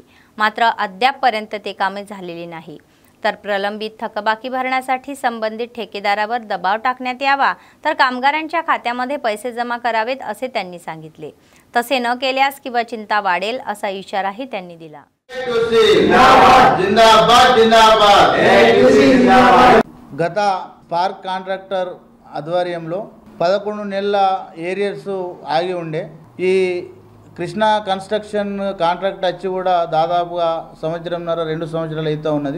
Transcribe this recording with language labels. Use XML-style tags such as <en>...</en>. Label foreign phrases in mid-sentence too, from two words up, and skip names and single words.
<mr>मात्र अद्यापपर्यंत ते कामे झालेली नाही. तर प्रलंबित थकबाकी भरण्यासाठी संबंधित ठेकेदारावर दबाव टाकण्यात यावा, तर कामगारांच्या खात्यामध्ये पैसे जमा करावेत असे त्यांनी सांगितले. तसे न केल्यास किंवा चिंता वाढेल असा इशाराही त्यांनी दिला.</mr> <te>గత పార్క్ కాంట్రాక్టర్ ఆధ్వర్యంలో 11 నెలల ఏరియర్స్ ఆగి ఉండే ఈ కృష్ణ కన్స్ట్రక్షన్ కాంట్రాక్ట్ వచ్చి కూడా దాదాపుగా 1.5-2 సంవత్సరాలు అయితే ఉన్నది.</te>